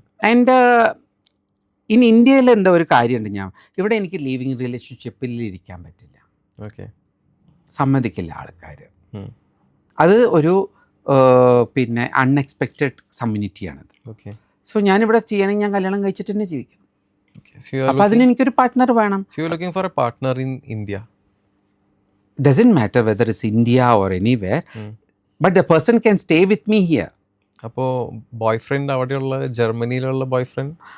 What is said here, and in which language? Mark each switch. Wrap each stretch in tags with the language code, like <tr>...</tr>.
<ml>And in ഇന്ത്യയിൽ എന്താ ഒരു കാര്യമുണ്ട്, ഇവിടെ എനിക്ക് ലിവിങ് റിലേഷൻഷിപ്പിൽ ഇരിക്കാൻ പറ്റില്ല, സമ്മതിക്കില്ല ആൾക്കാർ. അത് ഒരു പിന്നെ അൺഎക്സ്പെക്റ്റഡ് കമ്മ്യൂണിറ്റിയാണത്. സോ ഞാനിവിടെ ചെയ്യണമെങ്കിൽ ഞാൻ കല്യാണം കഴിച്ചിട്ട് തന്നെ ജീവിക്കണം. അപ്പോൾ അതിന് എനിക്കൊരു പാർട്ട്ണർ വേണം.</ml> <en>So you're looking for a partner in India. Doesn't matter whether it's India or anywhere, but the person can stay with me here.</en> <ml>അപ്പോൾ ബോയ്ഫ്രണ്ട് അവിടെയുള്ള ജർമ്മനിയിലുള്ള ബോയ്ഫ്രണ്ട്</ml>